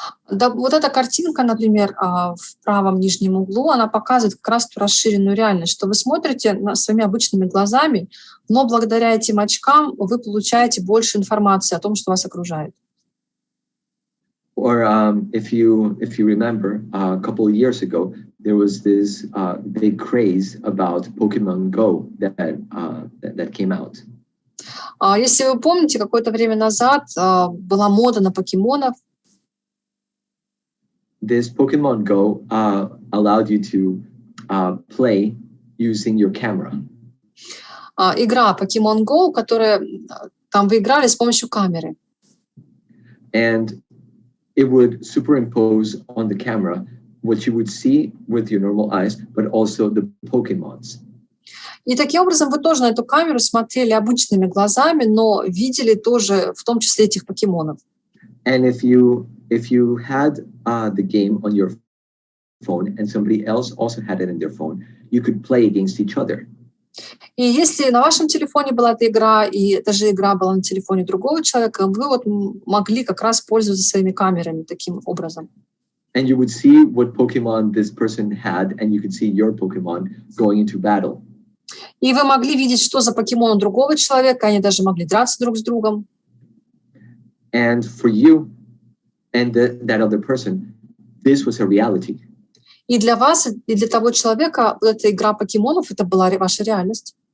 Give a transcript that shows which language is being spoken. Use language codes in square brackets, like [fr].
[ru] Да, вот эта картинка, например, в правом нижнем углу, она показывает как раз ту расширенную реальность, что вы смотрите своими обычными глазами, но благодаря этим очкам вы получаете больше информации о том, что вас окружает. [en] Or if you remember, a couple of years ago, there was this big craze about Pokemon Go that came out. [ru] Если вы помните, какое-то время назад была мода на покемонов. [en] This Pokemon Go allowed you to play using your camera. [ru] Игра Pokemon Go, которая там вы играли с помощью камеры. [en] And it would superimpose on the camera what you would see with your normal eyes, but also the Pokemons. [ru] И таким образом вы тоже на эту камеру смотрели обычными глазами, но видели тоже, в том числе, этих покемонов. [en] And if you had the game on your phone and somebody else also had it in their phone, you could play against each other. [ru] И если на вашем телефоне была эта игра, и эта же игра была на телефоне другого человека, вы вот могли как раз пользоваться своими камерами таким образом. [en] And you would see what Pokemon this person had, and you could see your Pokemon going into battle. [ru] И вы могли видеть, что за покемон у другого человека, они даже могли драться друг с другом. [en] And for you and that other person, this was a reality. [ru] И для вас, и для того человека вот эта игра покемонов, это была ваша реальность.